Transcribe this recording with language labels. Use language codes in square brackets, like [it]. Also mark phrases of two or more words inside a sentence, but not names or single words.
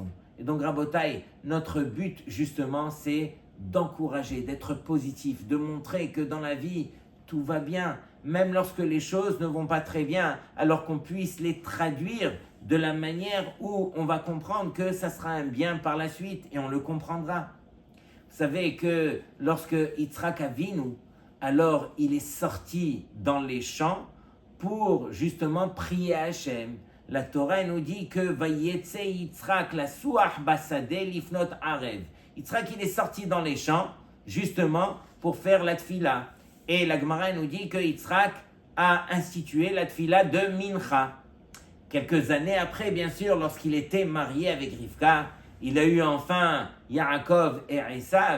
[fr] Et donc, Rabotai, notre but justement, c'est d'encourager, d'être positif, de montrer que dans la vie, tout va bien, même lorsque les choses ne vont pas très bien, alors qu'on puisse les traduire de la manière où on va comprendre que ça sera un bien par la suite et on le comprendra. Vous savez que lorsque Yitzhak Avinu, alors il est sorti dans les champs pour justement prier à Hachem. La Torah nous dit que [he] ויצא יצחק לשוח בשדה לפנות ערב. [fr] Yitzhak il est sorti dans les champs justement pour faire la tfila. Et la Gemara nous dit que Yitzhak a institué la tfila de Mincha. Quelques années après, bien sûr, lorsqu'il était marié avec Rivka, il a eu enfin Yaakov et Esav.